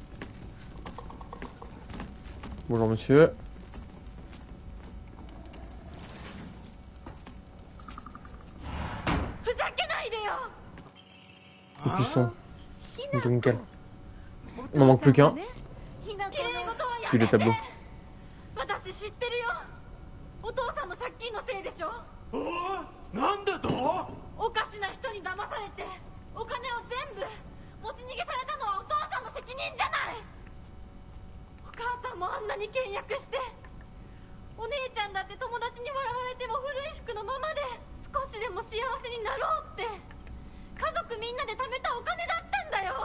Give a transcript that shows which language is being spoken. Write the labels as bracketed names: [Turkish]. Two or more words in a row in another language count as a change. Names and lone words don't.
[French] Bonjour, monsieur. Écusson. Donc, nickel. Il m'en manque plus qu'un. Suis le tableau. [Japanese] 私知ってるよ。お父さんの借金のせいでしょ。おお、なんだと？おかしな人に騙されてお金を全部持ち逃げされたのはお父さんの責任じゃない。お母さんもあんなに倹約して、お姉ちゃんだって友達に笑われても古い服のままで少しでも幸せになろうって家族みんなで貯めたお金だったんだよ。